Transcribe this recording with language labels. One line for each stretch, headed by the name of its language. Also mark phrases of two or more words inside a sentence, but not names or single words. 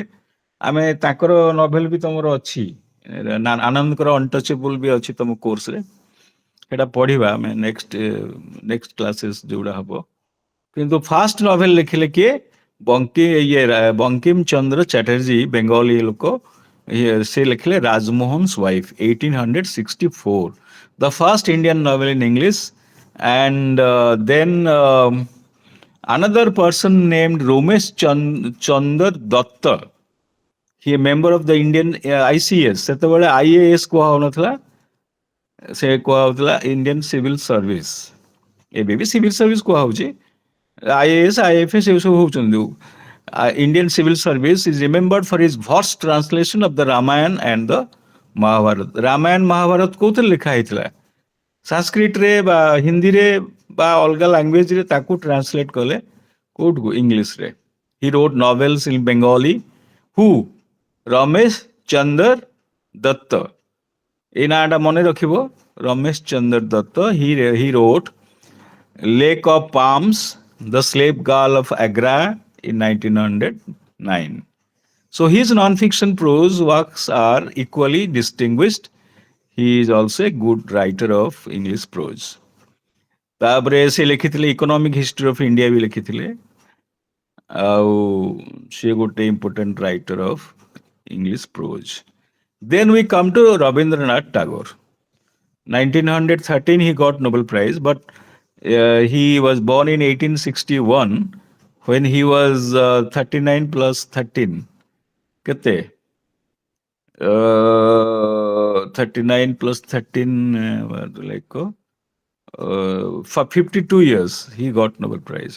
Odia: ଆମେ ତାଙ୍କର ନଭେଲ ବି ତମର ଅଛି, ଆନନ୍ଦଙ୍କର ଅନଟଚେବୁଲ ବି ଅଛି ତମ କୋର୍ସରେ, ସେଟା ପଢିବା ଆମେ
English: next classes
Odia: ଯୋଉଟା ହବ। କିନ୍ତୁ
English: first novel
Odia: ଲେଖିଲେ କିଏ? ବଙ୍କିମ ଚନ୍ଦ୍ର ଚାଟାର୍ଜୀ, ବେଙ୍ଗଲୀ ଲୋକ। ସେ ଲେଖିଲେ
English: ରାଜମୋହନ's wife, 1864, the first Indian novel in English. And then another person named Romesh Chandra Datta, he a member of the Indian ICS,
Odia: ସେତେବେଳେ IAS କୁହା ହଉନଥିଲା, ସେ କୁହା ହଉଥିଲା ଇଣ୍ଡିଆନ ସିଭିଲ ସର୍ଭିସ। ଏବେ ବି ସିଭିଲ ସର୍ଭିସ କୁହା ହଉଛି, IAS IFS ଏସବୁ ହଉଛନ୍ତି ଯୋଉ
English: Indian civil service, is remembered for his vast translation of the Ramayana and the Mahabharata.
Odia: ରାମାୟଣ ମହାଭାରତ କୋଉଥିରେ ଲେଖା ହେଇଥିଲା? ସାଂସ୍କ୍ରିଟରେ ବା ହିନ୍ଦୀରେ ବା ଅଲଗା ଲାଙ୍ଗୁଏଜରେ ତାକୁ ଟ୍ରାନ୍ସଲେଟ କଲେ କୋଉଠୁ?
English: ଇଂଲିଶରେ। He wrote novels in Bengali. Who?
Odia: ରମେଶ ଚନ୍ଦର ଦତ୍ତ। ଏଇ ନାଁଟା ମନେ ରଖିବ, ରମେଶ ଚନ୍ଦର ଦତ୍ତ।
English: He wrote Lake of Palms, The Slave Girl of Agra in 1909. So his non-fiction prose works are equally distinguished. He is also a good writer of English prose.
Odia: ତାପରେ ସେ ଲେଖିଥିଲେ ଇକୋନୋମିକ ହିଷ୍ଟ୍ରି ଅଫ ଇଣ୍ଡିଆ ବି ଲେଖିଥିଲେ, ଆଉ ସେ ଗୋଟେ
English: important writer of English prose. Then we come to Rabindranath Tagore. 1913 he got Nobel Prize, but he was born in 1861 when he was 39 plus 13.
Odia: କେତେ?
English: 39 plus 13, like for 52 years he got Nobel Prize.